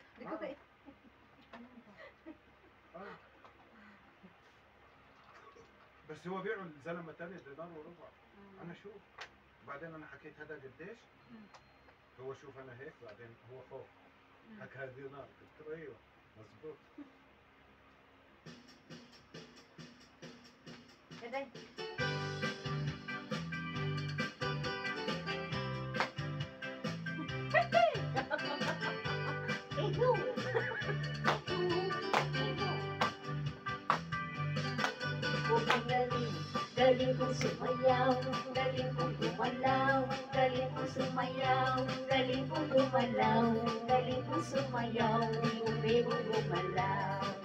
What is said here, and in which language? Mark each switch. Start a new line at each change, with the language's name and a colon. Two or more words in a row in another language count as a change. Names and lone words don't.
Arabic: بس هو بيعوا الزلمه تاني دينار وربع. انا شوف. بعدين انا حكيت هذا قديش؟ هو شوف انا هيك، بعدين هو فوق حكى دينار، قلت له ايوه مظبوط. Daday. Ego.
Filipino: Galing kong sumayaw, galing kong gumalaw, galing kong sumayaw, galing kong gumalaw, galing kong sumayaw, bibong gumalaw.